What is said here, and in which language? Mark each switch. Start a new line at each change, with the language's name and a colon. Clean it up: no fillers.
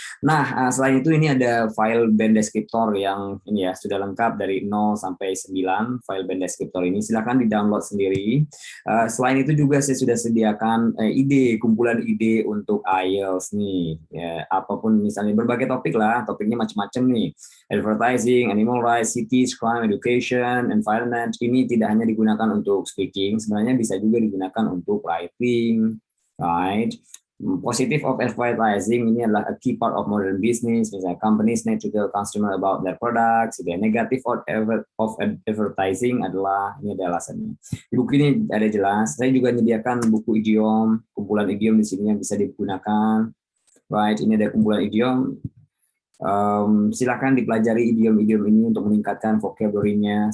Indonesian: Nah, selain itu ini ada file band descriptor yang ini ya sudah lengkap dari 0 sampai 9 file band descriptor ini. Silakan di-download sendiri. Selain itu juga saya sudah sediakan kumpulan ide untuk IELTS nih. Ya, apapun misalnya berbagai topik lah, topiknya macam-macam nih.
English: Advertising, animal rights, cities, crime, education, environment.
Indonesian: Ini tidak hanya digunakan untuk speaking, sebenarnya bisa juga digunakan untuk writing, right?
English: Positive of advertising
Indonesian: ini adalah
English: a key part of modern business.
Indonesian: Misalnya
English: companies need to tell customer about their products. The negative of advertising
Indonesian: adalah, ini ada alasannya. Di buku ini ada jelas. Saya juga menyediakan buku idiom, kumpulan idiom di sini yang bisa digunakan. Right, ini ada kumpulan idiom. Silakan dipelajari idiom-idiom ini untuk meningkatkan vocabulary-nya.